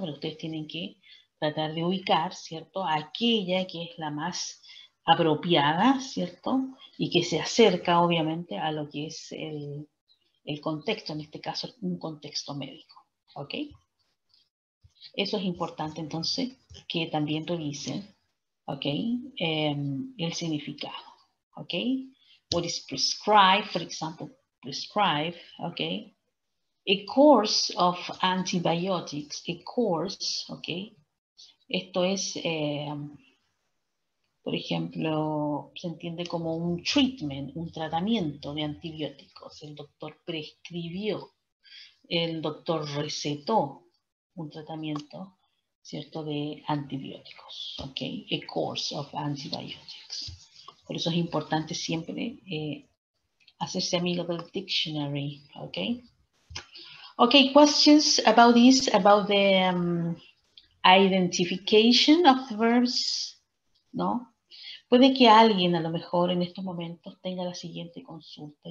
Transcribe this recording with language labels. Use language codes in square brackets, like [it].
[es] Pero ustedes tienen que tratar de ubicar, ¿cierto? Aquella que es la más apropiada, ¿cierto? Y que se acerca, obviamente, a lo que es el contexto, en este caso, un contexto médico. ¿Ok? Eso es importante, entonces, que también revisen, ¿ok? El significado, ¿ok? [en] What is prescribed, for example, prescribe, okay? A course of antibiotics, a course, okay? [es] Esto es, por ejemplo, se entiende como un treatment, un tratamiento de antibióticos. El doctor prescribió, el doctor recetó un tratamiento, ¿cierto?, de antibióticos, ¿ok? [en] A course of antibiotics. [es] Por eso es importante siempre hacerse amigo del dictionary, ¿ok? [en] Okay, questions about this, about the identification of verbs, ¿no? [es] Puede que alguien a lo mejor en estos momentos tenga la siguiente consulta.